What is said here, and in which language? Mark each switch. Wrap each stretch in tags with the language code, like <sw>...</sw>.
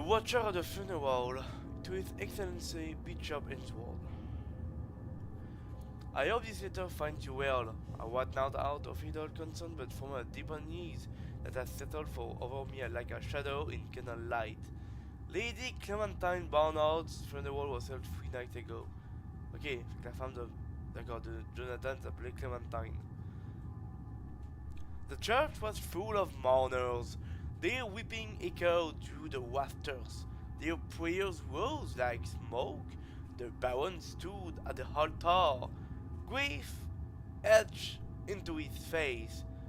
<en>Church of the Funeral to His Excellency Bishop Ainsworth. I hope this letter finds you well. I was not out of idle concern, but from a deep unease that has settled over me like a shadow in candlelight. Lady Clementine Barnard's funeral was held 3 nights ago.</en> <fr>Ok, fait que la femme de Jonathan s'appelait Clementine.</fr> <en>The church was full of mourners. Their weeping echoed through the rafters. Their prayers rose like smoke. The Baron stood at the altar. Grief etched into his face.</en>